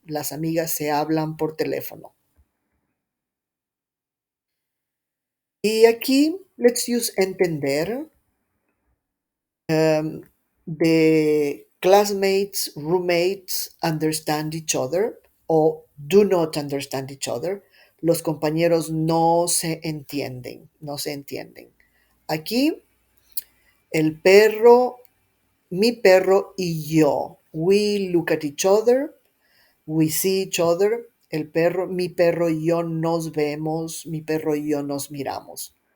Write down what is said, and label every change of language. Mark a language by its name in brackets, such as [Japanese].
[Spanish] Las amigas se hablan por teléfono. Y aquí, [English] let's use entender. The classmates, roommates understand each other o do not understand each other. [Spanish] Los compañeros no se entienden, no se entienden. Aquí, el perro, mi perro y yo. [English] We look at each other, we see each other. [Spanish] El perro, mi perro y yo nos vemos, mi perro y yo nos miramos.